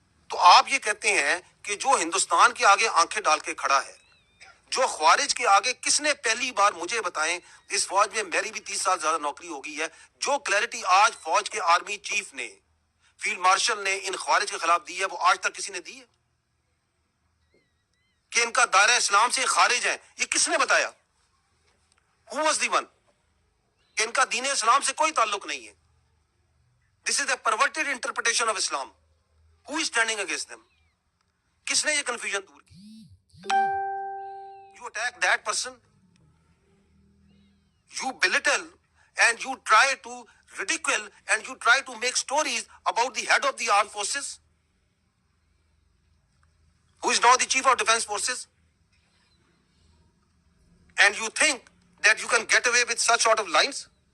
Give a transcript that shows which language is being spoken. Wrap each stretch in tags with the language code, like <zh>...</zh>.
<ur>تو آپ یہ کہتے ہیں کہ جو ہندوستان کے آگے آنکھیں ڈال کے کھڑا ہے, جو خوارج کے آگے, کس نے پہلی بار مجھے بتائیں, اس فوج میں میری بھی 30 سال زیادہ نوکری ہو گئی ہے, جو کلیئرٹی آج فوج کے آرمی چیف نے, فیلڈ مارشل نے ان خوارج کے خلاف دی ہے, وہ آج تک کسی نے دی ہے کہ ان کا دائرہ اسلام سے خارج ہے؟ یہ کس نے بتایا؟</ur> <en>Who was the one؟</en> <ur>کہ ان کا دین اسلام سے کوئی تعلق نہیں ہے.</ur> <en>This is a perverted interpretation of Islam. Who is standing against them؟</en> <ur>کس نے یہ کنفیوژن دور کی؟</ur> <en>You you attack that person, you belittle and you try to ridicule and you try to make stories about the head of the armed forces, who is now the chief of defense forces, and you think that you can get away with such sort of lines.</en>